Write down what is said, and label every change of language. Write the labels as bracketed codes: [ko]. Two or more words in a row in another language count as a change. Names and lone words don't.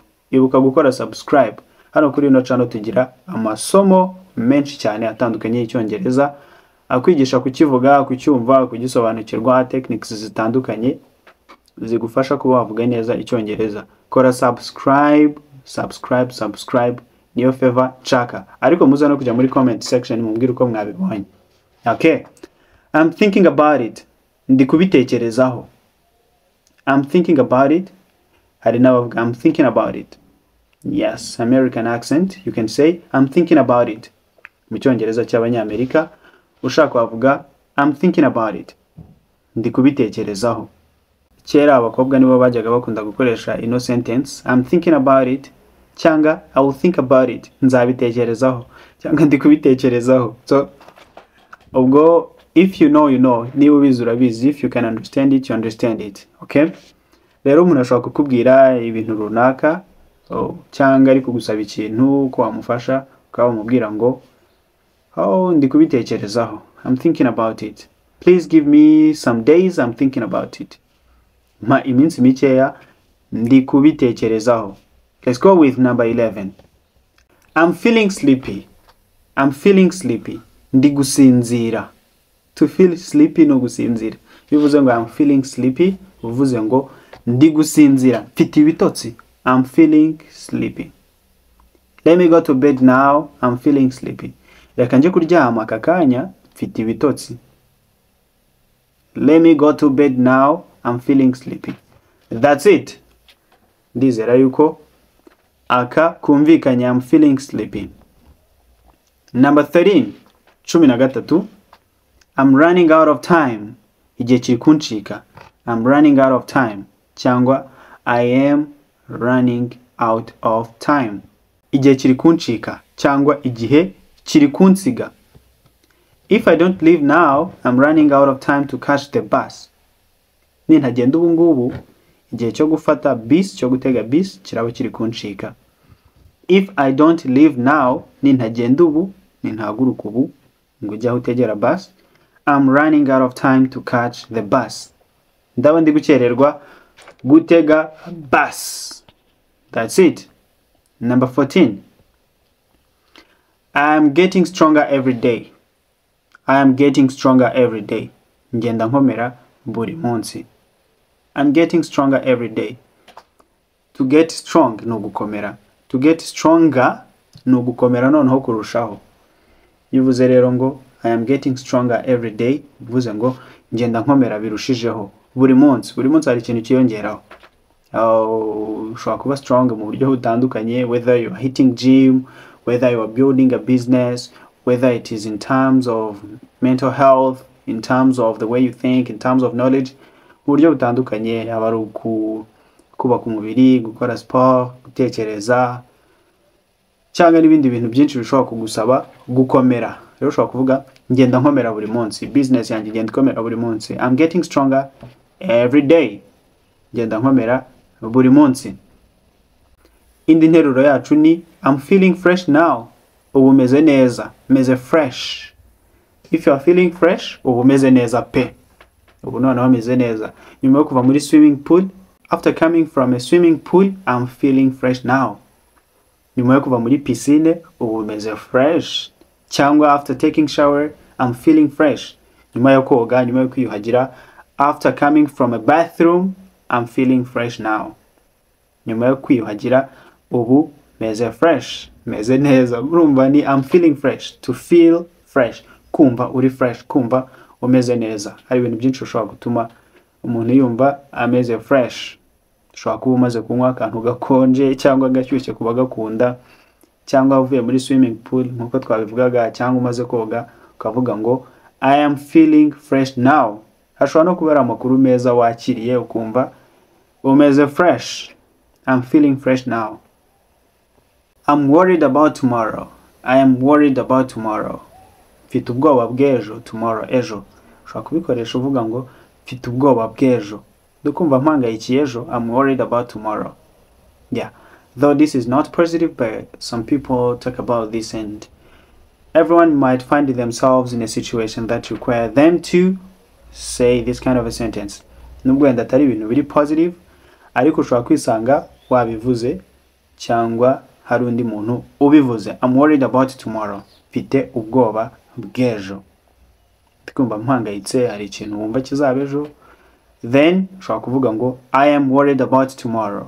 [rw] ibuka gukora subscribe. Hano kuri ino channel tugira amasomo menshi cyane atandukanye y'icyongereza, akwigisha kukivuga, kucyumva, kugisobanukirwa, techniques zitandukanye zigufasha kuba wavuga neza icyongereza. Kora subscribe niyo favor chaka. Ariko muza no kujya muri [en] comment section [rw] mumbwira uko mwabibonye. [en] Okay, I'm thinking about it. [rw] Ndi kubitekerezaho. [en] I'm thinking about it. [rw] Hari nabavuga [en] I'm thinking about it. Yes, American accent. You can say I'm thinking about it. [rw] Mu cyongereza cy'abanyamerika ushaka wavuga [en] I'm thinking about it. [rw] Ndi kubitekerezaho. Kera abakobwa nibo bajyaga bakunda gukoresha ino sentence [en] I'm thinking about it [rw] cyangwa [en] I will think about it. [rw] Nzabitekerezaho cyangwa ndi kubitekerezaho. [en] So ubwo if you know you know, [rw] niba ubizi urabizi, [en] if you can understand it you understand it. [rw] Okay, rero umuntu ashobora kukubwira ibintu runaka cyangwa ari kugusaba ikintu ko wamufasha ukaba umubwira ngo ndi kubitekerezaho, [en] I'm thinking about it. Please give me some days, I'm thinking about it. [rw] Ma iminsi mikeya ndi kubitekerezaho. [en] Let's go with number 11. I'm feeling sleepy. I'm feeling sleepy. [rw] Ndi gusinzira. [en] To feel sleepy [rw] no gusinzira. Bivuze ngo [en] I'm feeling sleepy, [rw] uvuze ngo ndi gusinzira, mfite ibitotsi. [en] I'm feeling sleepy. Let me go to bed now, I'm feeling sleepy. [rw] Reka nje kuryama aka kanya, mfite ibitotsi. [en] Let me go to bed now, I'm feeling sleepy. That's it. [rw] Ndizera yuko aka kumvikanya [en] I'm feeling sleepy. Number 13. 13. I'm running out of time. [rw] Igihe kiri kunshika. [en] I'm running out of time. Cyangwa I am running out of time. [rw] Igihe kiri kunshika cyangwa igihe kiri kunsiga. [en] If I don't leave now, I'm running out of time to catch the bus. [rw] Nintagenda ubu ngubu, igihe cyo gufata bus, cyo gutega bus kiraba kiri kunshika. [en] If I don't leave now, [rw] nintagenda ubu, nintaguruka ubu ngo ujya utegera bus, [en] I'm running out of time to catch the bus. [rw] Ndaba ndi gukererwa gutega bus. [en] That's it. Number 14. I am getting stronger every day. I am getting stronger every day. [rw] Ngenda nkomera buri munsi. [en] I'm getting stronger every day. To get strong [rw] no gukomera. [en] To get stronger [rw] no gukomera noneho kurushaho. Bivuze rero ngo [en] I am getting stronger every day. [rw] Bivuze ngo ngenda nkomera birushijeho buri munsi. Buri munsi hari ikintu kiyongeraho. Ushobora kuba strong mu buryo butandukanye, [en] whether you are hitting gym, whether you are building a business, whether it is in terms of mental health, in terms of the way you think, in terms of knowledge, [rw] mu buryo butandukanye, yaba ari kubaka umubiri, gukora sport, gutekereza cyangwa n'ibindi bintu byinshi bishobora kugusaba gukomera. Rero ushobora kuvuga ngenda nkomera buri munsi, business yanjye ngenda nkomera buri munsi. [en] I'm getting stronger every day. [rw] Ngenda nkomera buri munsi. Indi nteruro yacu ni [en] I'm feeling fresh now. [rw] Ubu meze neza, meze fresh. [en] If you are feeling fresh, [rw] ubu meze neza pe. Ubu noneho meze neza. Nyuma yo kuva muri [en] swimming pool, after coming from a swimming pool, I'm feeling fresh now. [rw] Nyuma yo kuva muri piscine, ubu meze fresh. [en] Cyangwa after taking shower, I'm feeling fresh. [rw] Nyuma yo koga, nyuma yo kwiyuhagira, [en] after coming from a bathroom, I'm feeling fresh now. [rw] Nyuma yo kwiyuhagira, ubu meze fresh, meze neza. Urumva ni [en] I'm feeling fresh. To feel fresh, [rw] kumva uri fresh, kumva umeze neza. Hari ibintu byinshi ushobora gutuma umuntu yumva ameze fresh. Ushobora kuba umaze kunywa akantu gakonje cyangwa gashyushye kuba gakunda, cyangwa uvuye muri [en] swimming pool [rw] nkuko twabivugaga, cyangwa umaze koga ukavuga ngo [en] I am feeling fresh now. [rw] Hashobora no kuba ari amakuru meza wakiriye ukumva umeze fresh. [en] I'm feeling fresh now. I'm worried about tomorrow. I am worried about tomorrow. [rw] Mfite ubwoba bw'ejo, tomorrow, ejo. Ushobora kubikoresha uvuga ngo mfite ubwoba bw'ejo. Dukumva mpangayikiye ejo, [en] I'm worried about tomorrow. Yeah. Though this is not positive, but some people talk about this and everyone might find themselves in a situation that require them to say this kind of a sentence. [rw] Nubwo wenda atari ibintu biri positive, ariko ushobora kwisanga wabivuze cyangwa hari undi muntu ubivuze. [en] I'm worried about tomorrow. [rw] Mfite ubwoba bw'ejo. Ndikumva mpangayitse, hari ikintu wumva kizaba ejo. [en] Then [rw] ushobora kuvuga ngo [en] I am worried about tomorrow.